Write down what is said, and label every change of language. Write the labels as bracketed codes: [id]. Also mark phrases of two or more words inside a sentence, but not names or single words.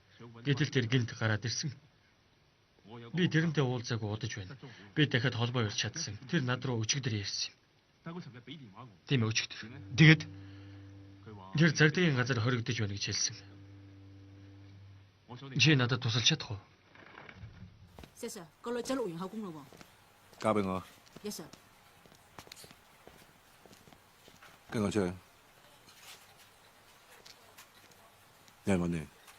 [mn] Гэтэл тэр гинт гараад ирсэн. Би тэрнтэй уулзаагүй удаж байна. Би дахиад холбоо ярьж чадсан. Тэр над руу өчигдөр ярьсан юм. Тийм ээ өчигдөр. Тэгээд Тэр цагдаагийн газар хоригдож байна гэж хэлсэн. Чи надад тусалж чадах уу? [yue] 先生，嗰女仔錄完口供嘞喎。交俾我， [en] Yes sir。 [yue] 跟我出去。有人揾你。